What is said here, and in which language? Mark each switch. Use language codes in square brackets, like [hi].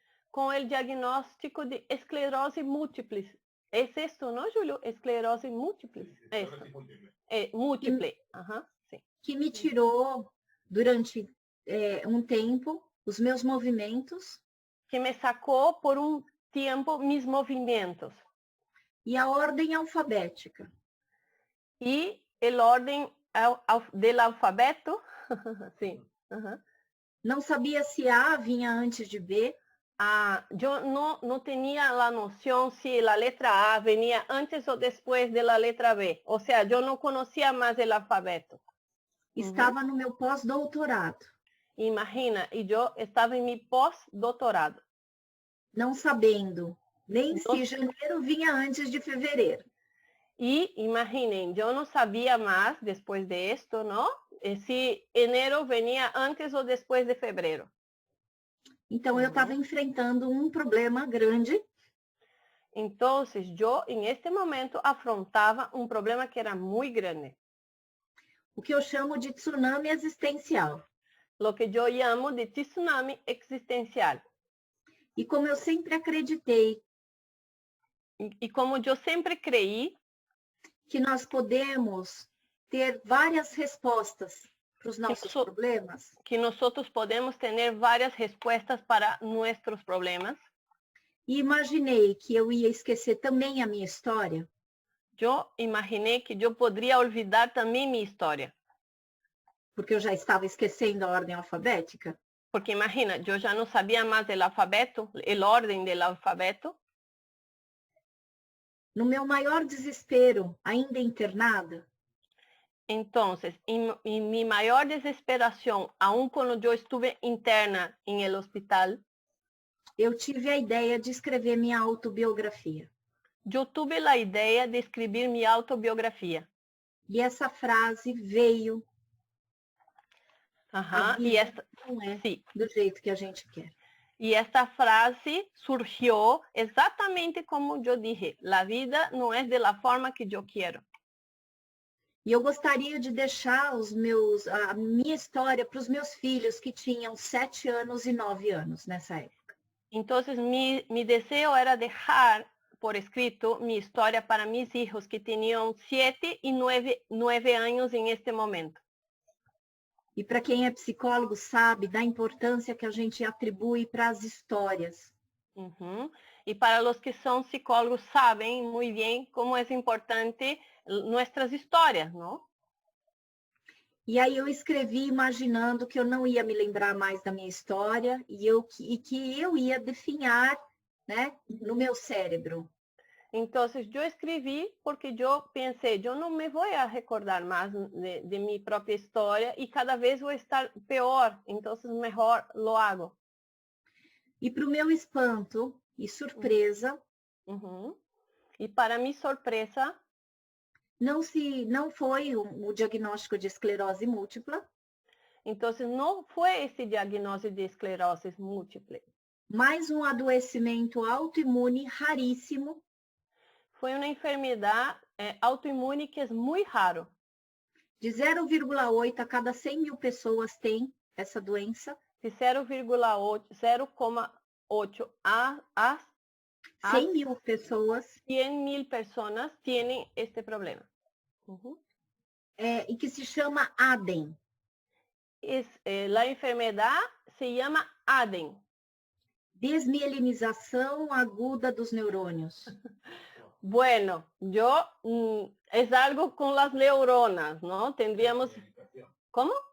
[pt] Com o diagnóstico de esclerose múltipla. É isso, não, Júlio? Esclerose múltipla. Múltipla. Sim. Que me tirou, durante um tempo, os meus movimentos. [es] Que me sacou por um tiempo mis movimientos [pt] e a ordem alfabética. [es] y el orden del alfabeto. Sí. Ajá. [pt] Não sabia se A vinha antes de B, [es] Yo no tenía la noción si la letra A venía antes o después de la letra B. O sea, yo no conocía más el alfabeto. [pt] estava no meu pós-doutorado, [es] Imagina, y yo estaba en mi postdoctorado. [pt] não sabendo nem se janeiro vinha antes de fevereiro. [es] Y imaginen, yo no sabía más después de esto, ¿no? Si enero venía antes o después de febrero. [pt] Então, eu estava enfrentando um problema grande. [es] Entonces, yo en este momento afrontaba un problema que era muy grande. [pt] O que eu chamo de tsunami existencial. [es] Lo que yo llamo de tsunami existencial. [pt] E como eu sempre acreditei [es] Y como yo siempre creí [pt] que nós podemos ter várias respostas para os nossos so- problemas, [es] que nosotros podemos tener varias respuestas para nuestros problemas, [pt] e imaginei que eu ia esquecer também a minha história, [es] yo imaginé que yo podría olvidar también mi historia. [pt] porque eu já estava esquecendo a ordem alfabética. [es] Porque imagina, yo ya no sabía más del alfabeto, el orden del alfabeto. [pt] No meu maior desespero, ainda internada, [es] Entonces, en mi mayor desesperación, aun cuando yo estuve interna en el hospital, [pt] eu tive a ideia de escrever minha autobiografia. [es] yo tuve la idea de escribir mi autobiografía. [pt] E essa frase veio, Ajá, a [es] y [pt] vida [es] esta, [pt] não é [es] sí, [pt] do jeito que a gente quer. [es] y esta frase surgió exactamente como yo dije, la vida no es de la forma que yo quiero. [pt] E eu gostaria de deixar a minha história para os meus filhos que tinham 7 anos e 9 anos nessa época. [es] Entonces, mi deseo era dejar por escrito mi historia para mis hijos que tenían 7 y 9 años en este momento. [pt] E para quem é psicólogo sabe da importância que a gente atribui para as histórias. Ujú. [es] Y para los que son psicólogos saben muy bien cómo es importante nuestras historias, ¿no? [pt] E aí eu escrevi imaginando que eu não ia me lembrar mais da minha história e que eu ia definhar, né, no meu cérebro. [es] Entonces yo escribí porque yo pensé, yo no me voy a recordar más de mi propia historia y cada vez voy a estar peor, entonces mejor lo hago. [pt] E para o meu espanto e surpresa, [es] Ujú. Y para mi sorpresa, [pt] não foi o diagnóstico de esclerose múltipla, [es] entonces no fue ese diagnóstico de esclerosis múltiple, [pt] mas um adoecimento autoimune raríssimo, [es] fue una enfermedad autoinmune que es muy raro. [pt] de 0,8 a cada 100 mil pessoas tem essa doença. [es] De 0,8 a [pt] 100 mil pessoas, [es] 100.000 personas tienen este problema. Ujú. [pt] e que se chama ADEM. [es] La enfermedad se llama ADEM. [pt] Desmielinização aguda dos neurônios. [es] Bueno, es algo con las neuronas, ¿no? Tendríamos... ¿Cómo?